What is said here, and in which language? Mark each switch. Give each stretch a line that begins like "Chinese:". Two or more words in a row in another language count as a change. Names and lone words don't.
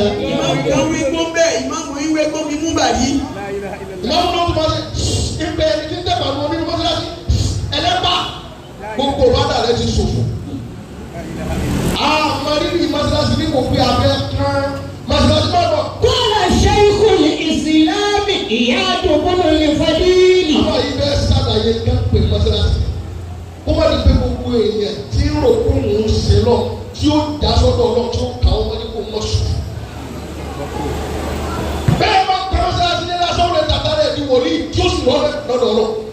Yoruba: Ìmáàmù náà tún máa ṣe ìpè ẹni tí ń tẹ̀wà ní onínú mọ́sálásí. Ẹlẹ́pà gbogbo bàtà rẹ ti ṣòfò. Àmọ́ rírì mọ́sálásí ní kò pé abẹ́ kán mọ́sálásí náà bọ̀.
Arabic: قال شيخ الإسلام عياض بن الفضيل.
Yoruba: Àwọn yìí bẹ́ẹ̀ sàlàyé kán pè mọ́sálásí. Ó wà ní pé gbogbo èèyàn tí ń rò kó ń ṣe lọ tí ó dá sọ́dọ̀ Ọlọ́run tí ó kà ó wọlé kó mọ̀ sùn. bẹ́ẹ̀ máa ń kọ́ sáà sí ní lásán rẹ̀ tàtà rẹ̀ di wòlíì tí ó sì lọ́rẹ̀ lọ́dọ̀ Ọlọ́run.